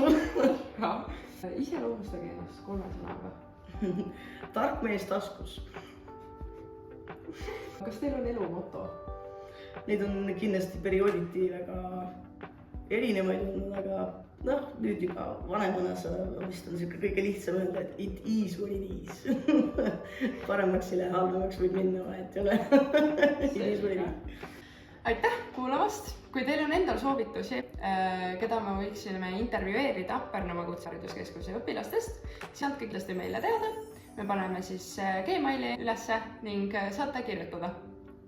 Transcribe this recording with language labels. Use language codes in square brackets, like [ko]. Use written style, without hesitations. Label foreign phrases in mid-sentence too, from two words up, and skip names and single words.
[et] Iseloomustage ennast 3 sõnaga. Tark mees taskus. Kas teil on elu moto? Neid on kindlasti periooditi väga erinevaid olnud, aga nüüd juba vanemana sa vist on siuke kõige lihtsam öelda, et [en] it is what it is. [et] Paremaks ei lähe, halvemaks võib minna, vahet ei ole. [en] It is what it is. [et] Aitäh kuulamast! Kui teil on endal soovitusi, keda me võiksime intervjueerida Pärnumaa Kutsehariduskeskuse õpilastest, siis andke kindlasti meile teada. Me paneme siis Gmaili ülesse ning saate kirjutada.